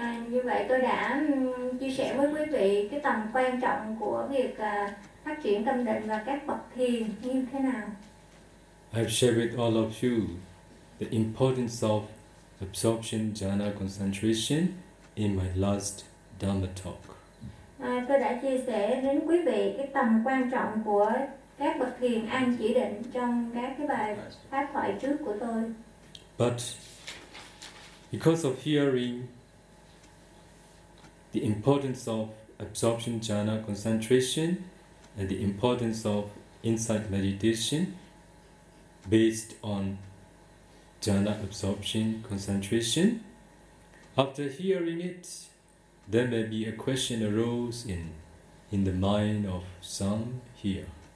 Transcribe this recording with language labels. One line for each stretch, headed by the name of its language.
Vietnamese: Như vậy tôi đã chia sẻ với quý vị cái tầm quan trọng của việc phát triển tâm định và các bậc thiền như thế nào.
English: I've shared with all of you the importance of absorption jhana concentration in my last Dhamma talk.
Vietnamese: Tôi đã chia sẻ đến quý vị cái tầm quan trọng của các bậc thiền an chỉ định trong các cái bài pháp thoại trước của tôi.
English: But because of hearing the importance of absorption jhana concentration and the importance of insight meditation based on jhana absorption concentration, after hearing it, there may be a question arose in the mind of some here.